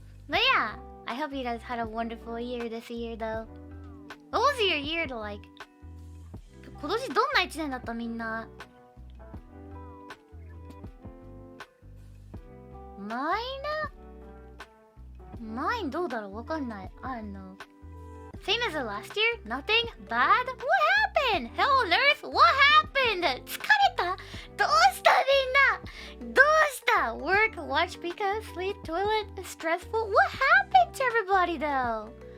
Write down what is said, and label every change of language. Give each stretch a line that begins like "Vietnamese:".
English: But yeah, I hope you guys had a wonderful year this year though. What was your year like?
Japanese: 今年どんな1年だったみんな？ Mine どうだろうわかんない。
English: I don't know. Same as the last year? Nothing? Bad? What happened? Hell on earth? What happened?
Japanese: 疲れた？どうしたみんな？どうした？
English: Work, watch Pika, sleep, toilet, stressful? What happened to everybody though?